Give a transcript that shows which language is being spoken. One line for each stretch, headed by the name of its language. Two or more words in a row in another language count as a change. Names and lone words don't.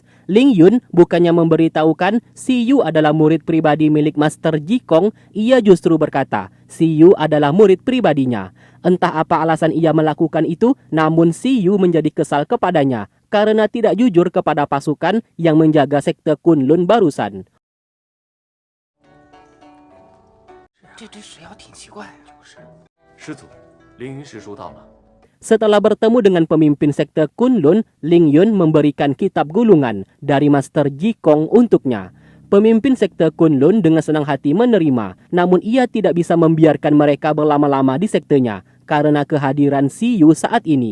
Indonesian: Ling Yun bukannya memberitahukan Si Yu adalah murid pribadi milik Master Jikong, ia justru berkata Si Yu adalah murid pribadinya. Entah apa alasan ia melakukan itu, namun Si Yu menjadi kesal kepadanya karena tidak jujur kepada pasukan yang menjaga sekte Kunlun barusan.
Chinese: 这只水妖挺奇怪。就是。师祖，凌云师叔到了。
Indonesian: Setelah bertemu dengan pemimpin sekte Kunlun, Ling Yun memberikan kitab gulungan dari Master Jikong untuknya. Pemimpin sekte Kunlun dengan senang hati menerima, namun ia tidak bisa membiarkan mereka berlama-lama di sektenya karena kehadiran Si Yu saat ini.